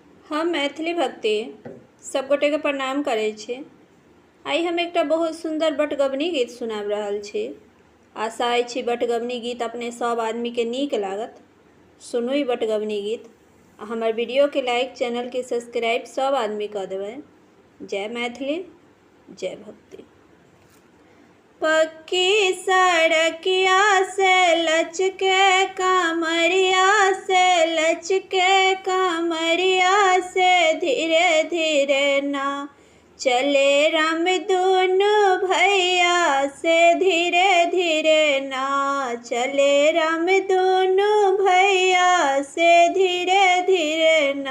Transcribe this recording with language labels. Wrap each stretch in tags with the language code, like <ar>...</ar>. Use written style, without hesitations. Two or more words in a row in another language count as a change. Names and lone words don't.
<mai>हम मैथिली भक्ति सब गोटे के प्रणाम करे छी। आई हम एक बहुत सुंदर बटगबनी गीत सुनाब रहल छी। आशा अछि बटगबनी गीत अपने सब आदमी के नीक लागत। सुनू ई बटगबनी गीत। हमार वीडियो के लाइक, चैनल के सब्सक्राइब सब आदमी कर देवे। जय मैथिली, जय भक्ति। पक्की सड़किया से लचके कमरिया से लचके कमरिया से धीरे धीरे ना चले राम दोनों भैया से धीरे धीरे ना चले राम दोनों भैया से धीरे धीरे ना।</mai>